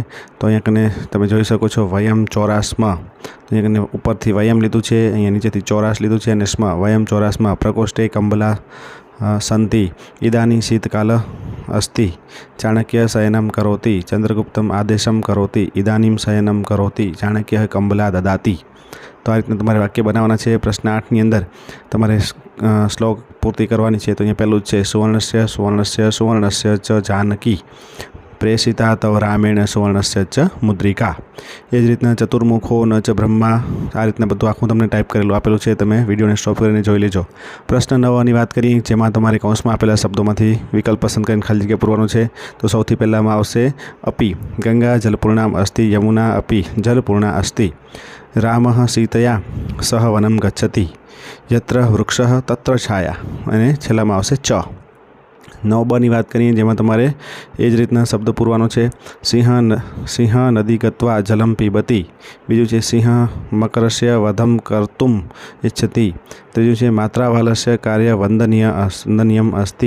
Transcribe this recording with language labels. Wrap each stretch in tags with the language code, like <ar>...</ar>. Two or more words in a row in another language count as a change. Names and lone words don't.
<gu>તો અહીંયા કને તમે જોઈ શકો છો વયમ ચોરાસમાં, તો અહીંયા કને ઉપરથી વયમ લીધું છે, અહીંયા નીચેથી ચોરાસ લીધું છે અને સ્માં વયમ ચોરાસમાં</gu> <sa>પ્રકોષ્ઠે કંબલા સંતિ ઇદાની શીતકાલ અસ્તિ ચાણક્ય શયનમ કરોતિ ચંદ્રગુપ્તમ આદેશમ કરોતિ ઇદાનીમ શયનમ કરોતિ ચાણક્ય કંબલા દદાતિ।</sa> <gu>તો આ રીતના તમારે વાક્ય બનાવવાના છે। પ્રશ્ન 8ની અંદર તમારે શ્લોક પૂર્તિ કરવાની છે। તો અહીંયા પહેલું જ છે</gu> <sa>સુવર્ણસ્ય સુવર્ણસ્ય સુવર્ણસ્ય ચ જાનકી, प्रेषिता तव रामेण सुवर्णस्य च मुद्रिका।</sa> <gu>એ જ રીતના</gu> <sa>चतुर्मुखो न च ब्रह्मा।</sa> <gu>આ રીતના બધું આખું તમને ટાઇપ કરેલું આપેલું છે, તમે વિડિયોને સ્ટૉપ કરીને જોઈ લેજો। प्रश्न 9 ની વાત કરીએ, જેમાં તમારે કૌંસમાં આપેલા શબ્દોમાંથી વિકલ્પ પસંદ કરીને ખાલી જગ્યા પૂરવાનું છે। તો સૌથી પહેલાંમાં આવશે अपि।</gu> <sa>गंगा जलपूर्णाम् अस्ति, यमुना अपि जलपूर्णा अस्ति। रामः सीतया सह वनं गच्छति, यत्र वृक्षः तत्र छाया।</sa> <gu>અને છેલ્લામાં આવશે ચ। 9 ની વાત કરીએ, જેમાં તમારે એ જ રીતના શબ્દ પૂરવાનો છે।</gu> <sa>સિંહ નદી ગત્વા જલમ પીબતી।</sa> <gu>બીજું છે</gu> <sa>સિંહ મકરસ્ય વધમ કર્તુમ ઇચ્છતિ।</sa> <gu>ત્રીજું છે</gu> <sa>માત્રાવાલસ્ય કાર્ય વંદનીયમ અસ્તિ।</sa>